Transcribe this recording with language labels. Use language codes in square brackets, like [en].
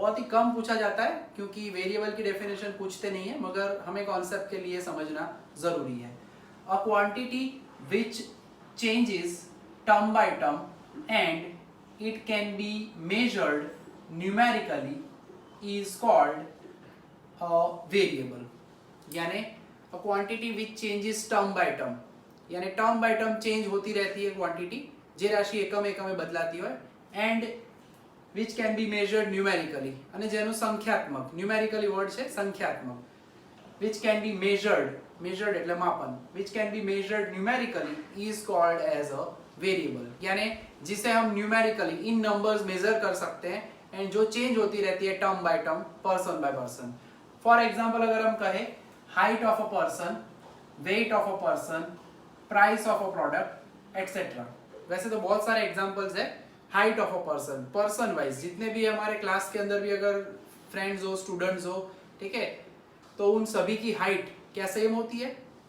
[hi] बहुत ही कम पूछा जाता है क्योंकि वेरिएबल की डेफिनेशन पूछते नहीं है, मगर हमें कॉन्सेप्ट के लिए समझना जरूरी है। [en] A quantity which changes term by term and it can be measured numerically is called variable. यानी a quantity which changes term by term, [hi] यानी टर्म बाय टर्म चेंज होती रहती है क्वांटिटी, [gu] જે રાશિ એકમ એકમે બદલાતી હોય, [en] and which can be measured numerically, [gu] અને જેનું સંખ્યાત્મક, [en] Numerically word છે સંખ્યાત્મક, which can be measured, measured એટલે માપન, which can be measured numerically is called as a variable. [hi] यानी जिसे हम न्यूमेरिकली इन नंबर्स मेजर कर सकते हैं एंड जो चेंज होती रहती है term by term, person by person. For example अगर हम कहें height of a person, weight of a person, price of a product etcetera. वैसे तो बहुत सारे एग्जांपल्स है height of a person, person wise जितने भी हमारे क्लास के अंदर भी अगर फ्रेंड्स हो, स्टूडेंट्स हो, ठीक है, तो उन सभी की हाइट क्या सेम होती है?